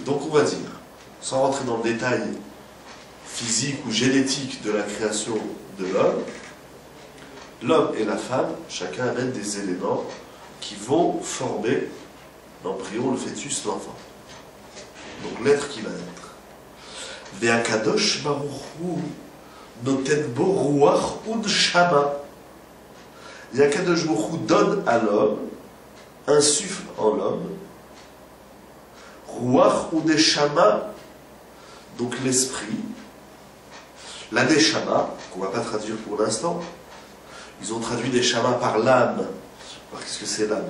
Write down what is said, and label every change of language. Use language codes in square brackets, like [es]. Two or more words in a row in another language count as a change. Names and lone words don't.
[fr] Donc on va dire, sans rentrer dans le détail physique ou génétique de la création de l'homme et la femme, chacun amène des éléments qui vont former l'embryon, le fœtus, l'enfant. Donc l'être qui va naître. [he] והקדוש ברוך הוא נותן בו רוח ונשמה. [fr] Et [he] הקדוש ברוך הוא [fr] donne à l'homme, insuffle en l'homme, [he] רוח ונשמה, [fr] donc l'esprit, la neshama, qu'on ne va pas traduire pour l'instant. Ils ont traduit neshama par l'âme. Alors qu'est-ce que c'est l'âme?